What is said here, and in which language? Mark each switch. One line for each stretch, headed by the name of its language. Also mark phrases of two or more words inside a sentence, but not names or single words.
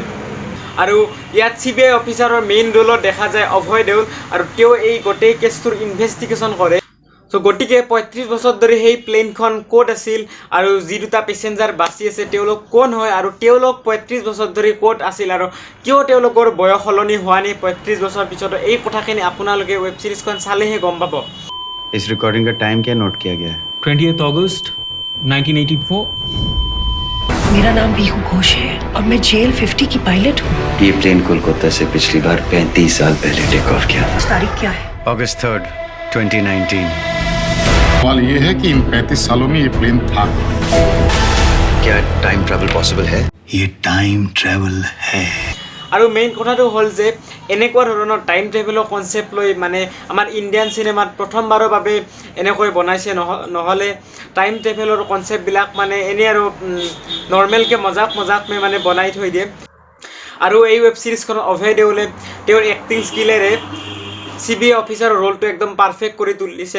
Assamese: আৰু ইয়াত CBI অফিচাৰৰ
English: main roleত
Assamese: দেখা যায় অভয় দেউল আৰু তেওঁ এই গোটেই কেছটোৰ ইনভেষ্টিগেশ্যন কৰে। So গটিকে 35 বছৰ ধৰি সেই প্লেনখন কোড আছিল আৰু যি দুটা প্যাসেঞ্জাৰ বাচি আছে তেওঁলোক কোন হয় আৰু তেওঁলোক 35 বছৰ ধৰি কোড আছিল আৰু কিয় তেওঁলোকৰ বয়স সলনি হোৱা নাই 35 বছৰ পিছত এই কথাখিনি আপোনালোকে
English: web seriesখন
Assamese: চালেহে গম পাব।
Hindi: इस रिकॉर्डिंग का टाइम क्या नोट किया गया है?
English: 20th August 1984।
Hindi: मेरा नाम बीहू घोष है और मैं JL50 की पायलट हूँ। ये प्लेन कोलकाता से पिछली बार 35 साल पहले
English: take off
Hindi: किया था। तारीख क्या है?
English: August 3rd, 2019।
Hindi: सवाल ये है कि इन 35 सालों में ये प्लेन था। क्या
English: time travel possible
Hindi: है? ये
English: time travel
Hindi: है।
Assamese: আৰু মেইন কথাটো হ'ল যে এনেকুৱা ধৰণৰ
English: time travelৰ concept
Assamese: লৈ মানে আমাৰ ইণ্ডিয়ান সিনেমাত প্ৰথমবাৰৰ বাবে এনেকৈ বনাইছে। নহলে
English: time travelৰ conceptবিলাক
Assamese: মানে এনে আৰু নৰ্মেলকে মজাক মানে বনাই থৈ দিয়ে। আৰু এই ৱেব সিৰিজখনৰ অভয় দেউলে তেওঁৰ
English: acting skillেৰে
Assamese: CBI অফিচাৰৰ ৰোলটো একদম পাৰফেক্ট কৰি তুলিছে।